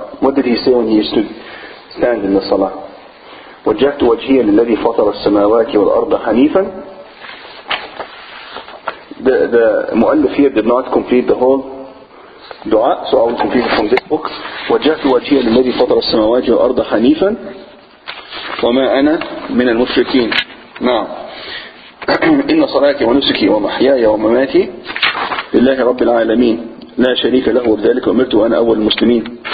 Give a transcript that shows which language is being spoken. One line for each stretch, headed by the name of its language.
English: What did he say when he used to stand in the salah?
Arabic: وجهت وجهي للذي فطر السماوات والأرض حنيفا.
English: The mu'allif here did not complete the whole dua, so I will complete it from this book.
Arabic: وجهت وجهي للذي فطر السماوات والأرض حنيفا وما أنا من المشركين. نعم. إن صلاتي ونسكي ومحياي ومماتي لله رب العالمين لا شريك له وبذلك أمرت وأنا أول المسلمين.